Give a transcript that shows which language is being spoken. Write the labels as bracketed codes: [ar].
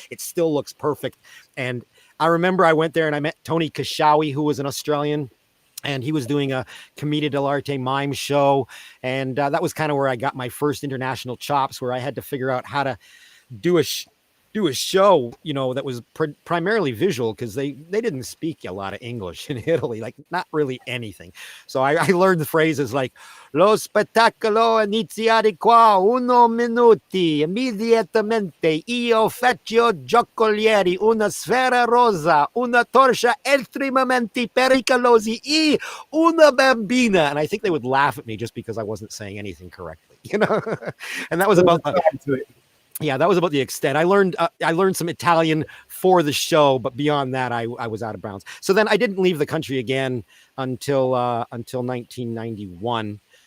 [en] It still looks perfect. And I remember I went there and I met Tony Kashawi, who was an Australian, and he was doing a Commedia dell'arte mime show. And that was kind of where I got my first international chops, where I had to figure out how to do a show, that was primarily visual, because they didn't speak a lot of English in Italy, like not really anything. So I learned the phrases like [it] "Lo spettacolo inizia di qua 1 minuti, immediatamente io faccio giocolieri, una sfera rosa, una torcia estremamente pericolosi e una bambina." [en] And I think they would laugh at me just because I wasn't saying anything correctly, and that was about yeah, that was about the extent. I learned some Italian for the show, but beyond that, I was out of bounds. So then I didn't leave the country again until 1991.